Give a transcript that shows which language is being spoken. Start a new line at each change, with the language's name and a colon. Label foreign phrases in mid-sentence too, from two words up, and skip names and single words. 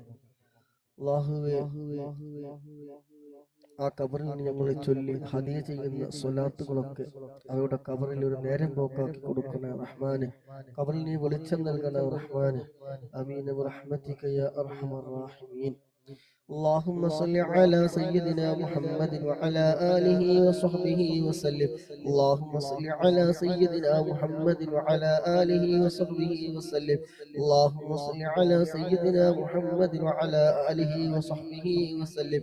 Malayalam: അല്ലാഹുവേ, ആ ഖബറിൽ ഞങ്ങളെ ചൊല്ലി ഹദിയ ചെയ്യുന്ന സ്വലാത്തുകളൊക്കെ അവരുടെ ഖബറിൽ ഒരു നേരം പോക്കാക്കി കൊടുക്കണേ റഹ്മാനെ. ഖബറിൽ നീ വെളിച്ചം നൽകണേ റഹ്മാനെ.
Arabic: آمين برحمتك يا أرحم الراحمين. اللهم صل على سيدنا محمد وعلى آله وصحبه وسلم. اللهم صل على سيدنا محمد وعلى آله وصحبه وسلم. اللهم صل على سيدنا محمد وعلى آله وصحبه وسلم.